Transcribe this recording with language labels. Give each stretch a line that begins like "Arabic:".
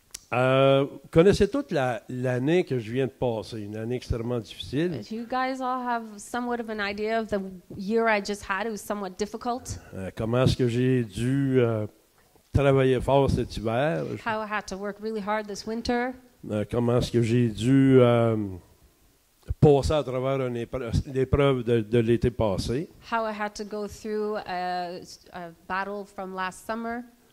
French: Vous connaissez toute l'année que je viens de passer, une année extrêmement difficile.
English: You guys all have somewhat of an idea of the year I just had. It was somewhat difficult.
French: Comment est-ce que j'ai dû travailler fort cet hiver?
English: How I had to work really hard this winter.
French: Comment est-ce que j'ai dû passer à travers l'épreuve de l'été passé?
English: How I had to go through a battle from last summer.